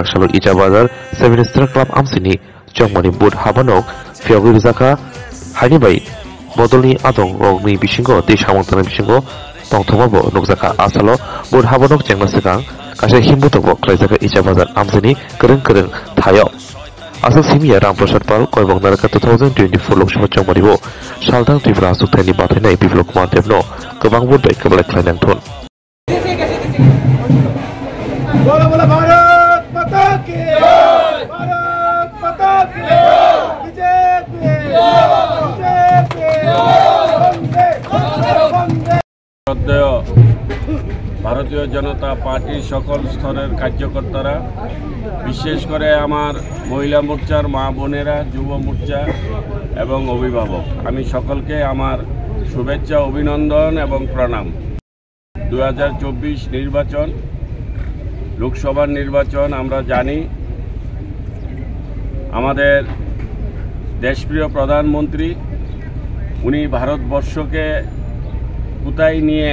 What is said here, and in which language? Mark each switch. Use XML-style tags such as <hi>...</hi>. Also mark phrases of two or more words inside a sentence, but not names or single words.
<trp>Shalok Ija Bazar 7 Star Club Amsini Chongmori Bud Habanok Fiogri Zaka Hanibai Bodolni Adong Rogni Bishingo Di Shamontana Bishingo Tongthomabo Nokzaka Asalo Bud Habanok Jengna Sekang Kashe Himbutobo Klaizaka Ija Bazar Amsini Kereng Thayo Asal Simia Ramprasad Pal Koibong Naraka 2024 Lok Sabha Chongmoribo Saldang Tripura Suktani Bathenai Biplop Kumar Devno Gobang Budbai Kebalai Klainang Thun</trp> <hi>बोला बोला भारत माता की भारत माता की बीजेपी वंदे</hi> <bn>ভারতীয় জনতা পার্টির সকল স্তরের কার্যকর্তারা বিশেষ করে আমার মহিলা মোর্চার মা বোনেরা যুব মোর্চা এবং অভিভাবক আমি সকলকে আমার শুভেচ্ছা অভিনন্দন এবং প্রণাম 2024 নির্বাচন লোকসভার নির্বাচন আমরা জানি আমাদের দেশপ্রিয় প্রধানমন্ত্রী উনি ভারতবর্ষকে কোথায় নিয়ে</bn>